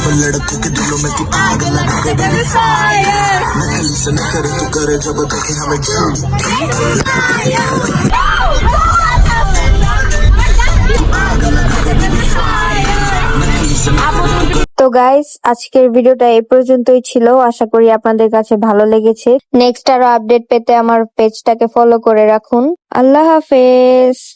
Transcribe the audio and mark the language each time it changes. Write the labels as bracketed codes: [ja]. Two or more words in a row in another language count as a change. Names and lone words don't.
[hi] लड़कों के दिलों में तू आग लगा दे [en] baby fire [hi] नकली से न करे तू करे जब देखे हमें झूठ आग लगा दे [en] baby fire [hi] नकली से न करे तू [bn] তো গাইস, আজকের ভিডিওটা এই পর্যন্তই ছিল। আশা করি আপনাদের কাছে ভালো লেগেছে। নেক্সট আরো আপডেট পেতে আমার পেজটাকে ফলো করে রাখুন। [ar] الله حافظ.